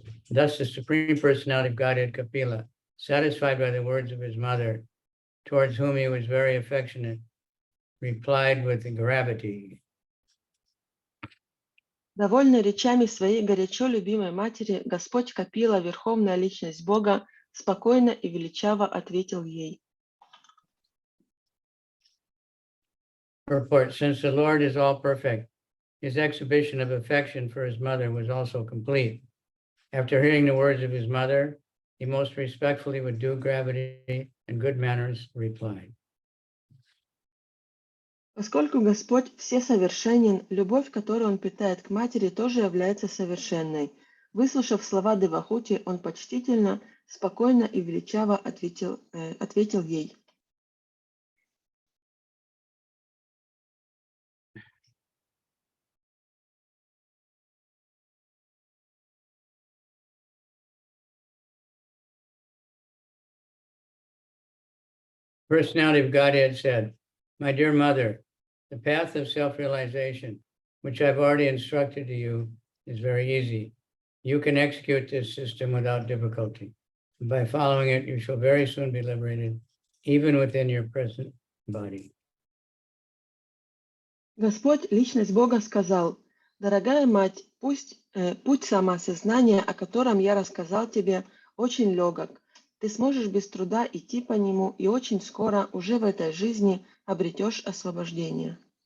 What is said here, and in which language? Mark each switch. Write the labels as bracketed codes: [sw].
[en] Thus the Supreme Personality of Godhead Kapila, satisfied by the words of his mother, towards whom he was very affectionate, replied with gravity. [ru] Довольный речами своей горячо любимой матери, Господь Капила, Верховная Личность Бога, спокойно и величаво ответил ей. [en] Purport, since the Lord is all perfect, his exhibition of affection for his mother was also complete. After hearing the words of his mother, he most respectfully, with due gravity and good manners, replied. [ru] Поскольку Господь всесовершенен, любовь, которую Он питает к матери, тоже является совершенной. Выслушав слова Девахути, он почтительно, спокойно и величаво ответил ей. [en] Personality of Godhead said, my dear mother, the path of self-realization, which I've already instructed to you, is very easy. You can execute this system without difficulty. And by following it, you shall very soon be liberated, even within your present body. [ru] Господь, Личность Бога, сказал, «Дорогая мать, путь самоосознания, о котором я рассказал тебе, очень легок. Ты сможешь без труда идти по нему, и очень скоро, уже в этой жизни, обретешь освобождение».